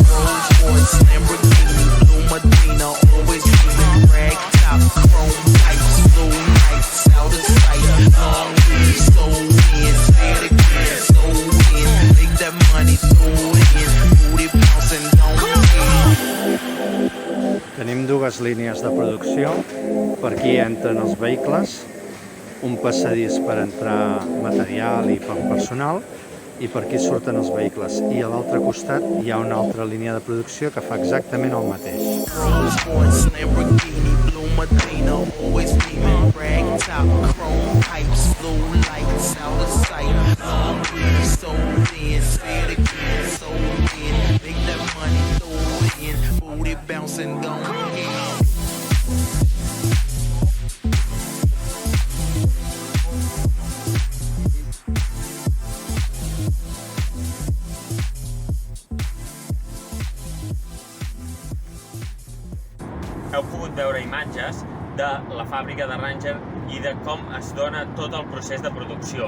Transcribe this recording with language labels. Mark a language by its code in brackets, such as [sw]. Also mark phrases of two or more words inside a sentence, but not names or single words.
[en] Rolls Royce, Lamborghini, blue Medina. Always beaming, rag top, chrome pipes, blue lights out of sight. Long way, so in, say it again, so in. Make that money, throw it in, booty bouncing, go ahead. [ca] Tenim dues línies de producció. Per aquí entren els vehicles, un passadís per entrar material i per personal, i per aquí surten els vehicles. I a l'altre costat hi ha una altra línia de producció que fa exactament el mateix. [en] Rolls Royce, Lamborghini, blue Medina. Always beaming, rag top, chrome pipes, blue lights out of sight. Long way, so in, say it again, so in. Make that money, throw it in, booty bouncing, go ahead. [ca] Heu pogut veure imatges de la fàbrica de Randger i de com es dona tot el procés de producció.